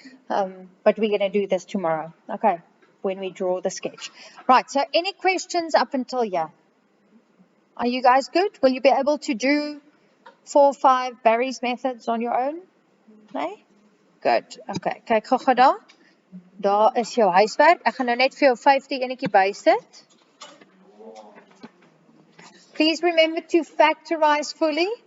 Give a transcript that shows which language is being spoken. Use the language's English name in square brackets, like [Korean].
[English] But we're going to do this tomorrow. Okay. When we draw the sketch. Right. So any questions up until here? Are you guys good? Will you be able to do 4 or 5 Barry's methods on your own? [Afrikaans] Nee? Good. Okay. Kyk gou daar. Daar is jou huiswerk. Ek gaan nou net vir jou 50 enetjie bysit. [English] Please remember to factorize fully.